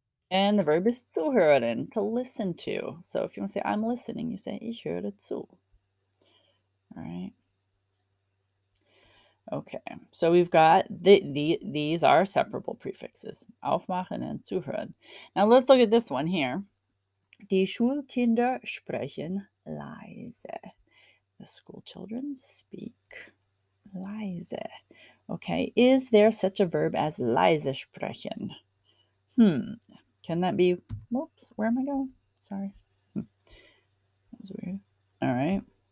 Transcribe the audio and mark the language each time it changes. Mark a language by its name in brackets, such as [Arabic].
[English] And the verb is zuhören, to listen to. So if you want to say, I'm listening, you say, [German] ich höre zu. [English] All right. Okay, so we've got these are separable prefixes, aufmachen and zuhören. Now let's look at this one here. [German] Die Schulkinder sprechen leise. [English] The school children speak leise. Okay, is there such a verb as leise sprechen? Can that be, whoops, where am I going? Sorry. That was weird. All right.